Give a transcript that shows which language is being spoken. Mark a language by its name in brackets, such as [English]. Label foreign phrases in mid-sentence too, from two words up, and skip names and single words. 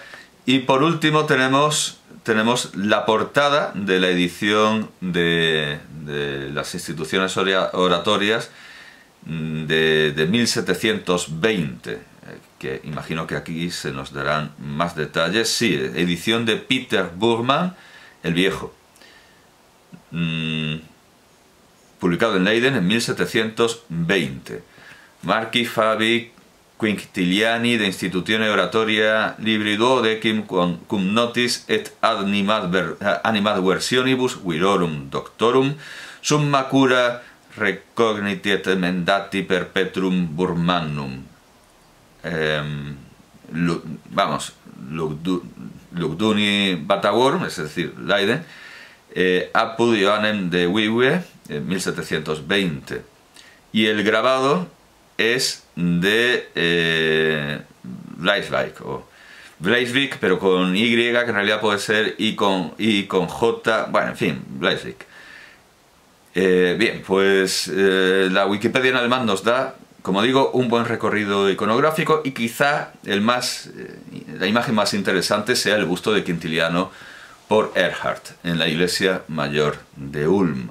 [Spanish] Y por último tenemos la portada de la edición de las instituciones oratorias de 1720, que imagino que aquí se nos darán más detalles. Sí, edición de Peter Burman, el Viejo, publicado en Leiden en 1720. [Latin] Marci Fabi Quintiliani de Institutione Oratoria Libri Duodecim cum notis et animad versionibus virorum doctorum summa cura recognitiet emendati perpetuum Burmannum. Lugduni Bataworm, [Spanish] es decir, [Latin] Leiden, apud Johannem de Wiwe, en 1720. [Spanish] Y el grabado es de Bleiswijk, o Bleiswijk, pero con Y, que en realidad puede ser I con J, bueno, en fin, Bleiswijk. Bien, pues la Wikipedia en alemán nos da, como digo, un buen recorrido iconográfico, y quizá la imagen más interesante sea el busto de Quintiliano por Erhardt en la iglesia mayor de Ulm.